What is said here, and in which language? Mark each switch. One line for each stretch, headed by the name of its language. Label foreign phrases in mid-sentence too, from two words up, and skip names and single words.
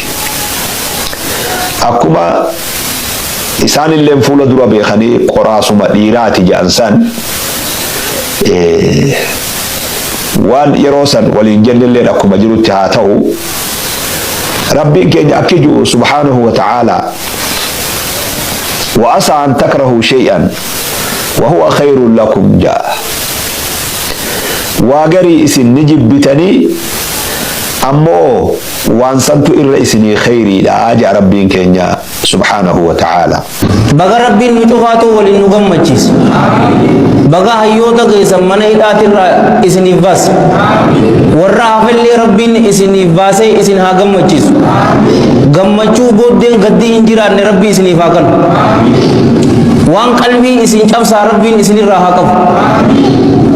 Oromo: Akkuma isaanillee fuula dura beekanii qoraasuma dhiiraati jedhan san waan yeroo san waliin jennillee akkuma jirutti haa ta'u rabbiin keenya akka jiru
Arabic: سبحانه وتعالى وعسى أن تكرهوا شيئا وهو خير لكم
Oromo: jaa waa garii isin ni jibbitanii ammoo waan santu irra isinii khayriidha jaa rabbiin keenya
Arabic: سبحانه وتعالى.
Oromo: baga rabbiin nu cufaatu waliin nu gammachiisu baga hayyoota keessan mana hidhaatirraa isiniif baase warra hafillee rabbiin isiniif baasee isin haa gammachiisu gammachuu booddeen gaddii hin jiraanne rabbii isiniif haa kennu waan qalbii isin cabsaa rabbiin isinirraa haa qabu